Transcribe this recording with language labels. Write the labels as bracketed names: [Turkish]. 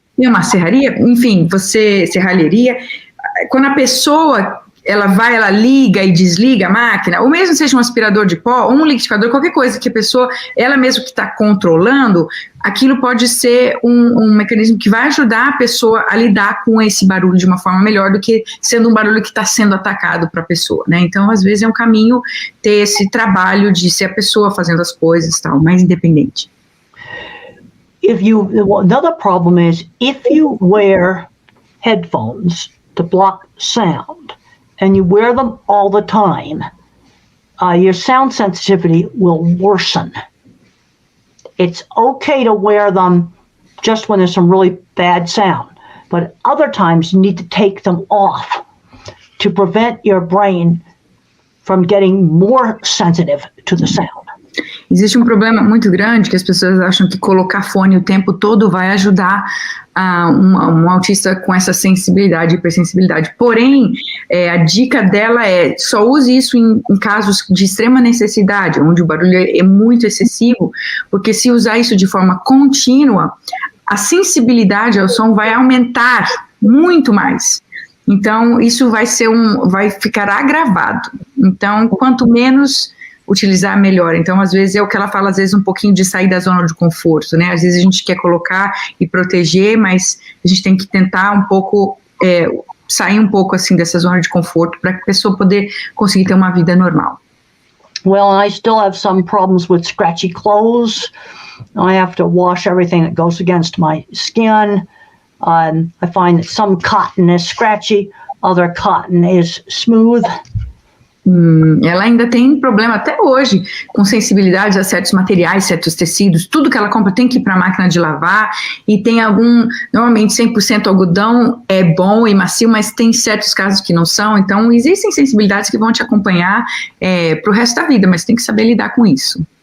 [Portuguese] É uma serraria, enfim, serralheria. Quando a pessoa, ela liga e desliga a máquina, ou mesmo seja um aspirador de pó, ou um liquidificador, qualquer coisa que a pessoa, ela mesmo que está controlando, aquilo pode ser um mecanismo que vai ajudar a pessoa a lidar com esse barulho de uma forma melhor do que sendo um barulho que está sendo atacado para a pessoa, né? Então, às vezes, é um caminho ter esse trabalho de ser a pessoa fazendo as coisas, tal, mais independente. [English] Another problem is if you wear headphones to block sound and you wear them all the time, your sound sensitivity will worsen. It's okay to wear them just when there's some really bad sound, but other times you need to take them off to prevent your brain from getting more sensitive to the sound. [Portuguese] Existe um problema muito grande que as pessoas acham que colocar fone o tempo todo vai ajudar um autista com essa sensibilidade, hipersensibilidade. Porém, a dica dela é só use isso em casos de extrema necessidade, onde o barulho é muito excessivo, porque se usar isso de forma contínua, a sensibilidade ao som vai aumentar muito mais. Então, isso vai ficar agravado. Então, quanto menos utilizar, melhor. Então, às vezes, é o que ela fala, às vezes, um pouquinho de sair da zona de conforto, né? Às vezes a gente quer colocar e proteger, mas a gente tem que tentar um pouco, sair um pouco, assim, dessa zona de conforto para que a pessoa poder conseguir ter uma vida normal. [English] Well, I still have some problems with scratchy clothes. I have to wash everything that goes against my skin. I find that some cotton is scratchy, other cotton is smooth. [Portuguese] Ela ainda tem problema até hoje com sensibilidade a certos materiais, certos tecidos, tudo que ela compra tem que ir para a máquina de lavar, e tem normalmente 100% algodão é bom e macio, mas tem certos casos que não são, então existem sensibilidades que vão te acompanhar para o resto da vida, mas tem que saber lidar com isso.